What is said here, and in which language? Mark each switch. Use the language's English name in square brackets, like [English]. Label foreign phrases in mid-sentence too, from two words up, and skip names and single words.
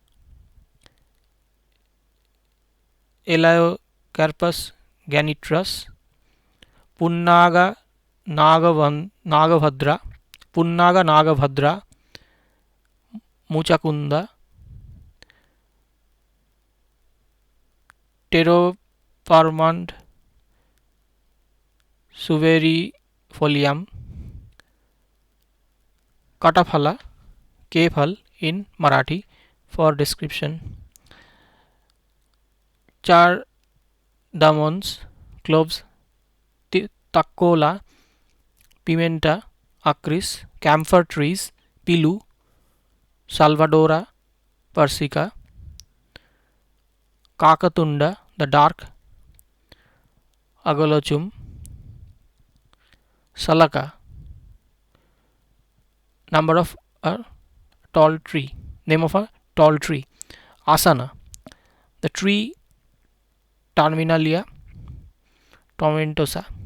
[English] Elaiocarpus Ganitrus, Punnaga Nagabhadra, Punnaga Nagabhadra, Muchakunda, Pteroparmand, Suverifolium, Kataphala, Kephal in Marathi for description. Char Damons, cloves, Takola, Pimenta, Acris, camphor trees, Pilu, Salvadora, Persica, Kakatunda, the dark, Agolochum, Salaka, number of a tall tree, name of a tall tree, Asana, the tree Terminalia tomentosa,